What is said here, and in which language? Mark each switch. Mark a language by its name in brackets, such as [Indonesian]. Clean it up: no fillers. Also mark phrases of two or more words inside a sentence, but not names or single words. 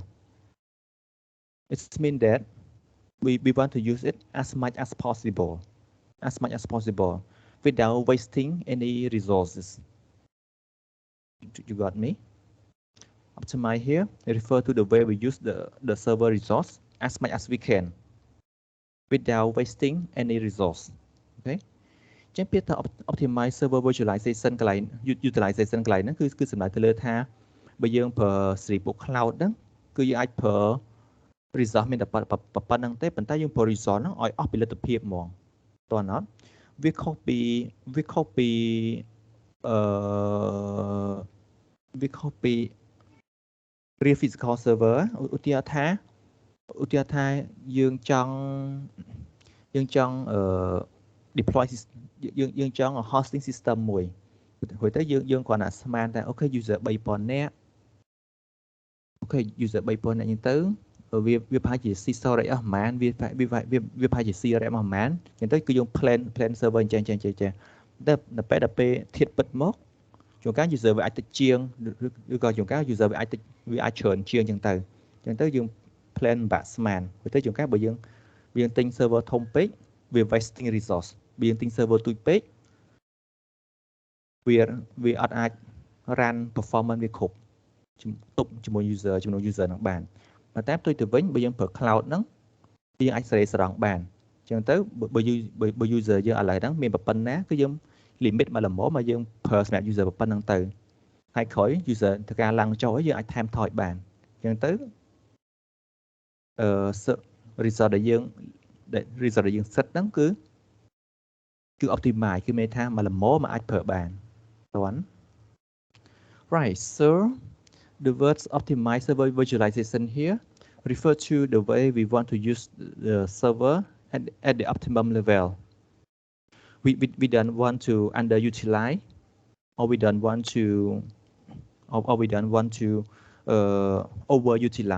[English] It means that we want to use it as much as possible without wasting any resources. You got me? Optimize here refer to the way we use the server resource as much as we can without wasting any resource. [Khmer] Okay. ចឹងពាក្យថា [English] optimize server virtualization [Khmer] កន្លែង utilization កន្លែងហ្នឹងគឺសំដៅទៅលើថាបើយើងប្រើ Sripo Cloud ហ្នឹងគឺយើងអាចប្រើ resource មានតែប៉ុណ្្នឹងទេប៉ុន្តែយើងប្រើ resource ហ្នឹងឲ្យអស់ពីលទ្ធភាពហ្មងតោះអត់វាខុសពី វាខុសពី [English] real physical server [Khmer] ឧទាហរណ៍ថាយើងចង់deploy យើងចង់ [English] hosting system [Khmer] មួយរួចទៅយើងគ្រាន់តែស្មាន តែអូខេ user 3000 នាក់អូខេ user 3000 នាក់អញ្ចឹងទៅវាប្រហែលជា C storage អស់ប្រហែលវាប្រហែលជា C RAM អស់ប្រហែលអញ្ចឹងទៅគឺយើង [English] plan server [Khmer] អញ្ចឹងតែនៅពេលធៀបពិតមកជួនកាល user វាអាចតិចជាងឬក៏ជួនកាល user វាអាចច្រើនជាងអញ្ចឹងទៅយើង plan បាក់ស្មានរួចទៅជួនកាលបើយើងទិញ server ធំពេកវា [English] wasting resource [Khmer] បើយើងទិញ server ទូចពេក វាអត់អាច [English] run performance [Khmer] វាគ្រប់ទប់ជាមួយ user ហ្នឹងបានតែផ្ទុយទៅវិញបើយើងប្រើ cloud ហ្នឹងយើងអាចស្រង់បានអញ្ចឹងទៅបើ user យើងឥឡូវហ្នឹងមានប៉ុណ្ណាគឺយើង limit មកល្មមមកយើងប្រើសម្រាប់ user ប៉ុណ្ណឹងទៅហើយក្រោយ user ធ្វើការឡើងចុះយើងអាចថែមថយបានអញ្ចឹងទៅ result ដែលយើងset ហ្នឹងគឺ optimize គឺមានថាមកល្មមអាចប្រើបានតើ [English] right so the words optimize server virtualization here refer to the way we want to use the server at the optimum level. We don't want to underutilize or we don't want to or we don't want to overutilize.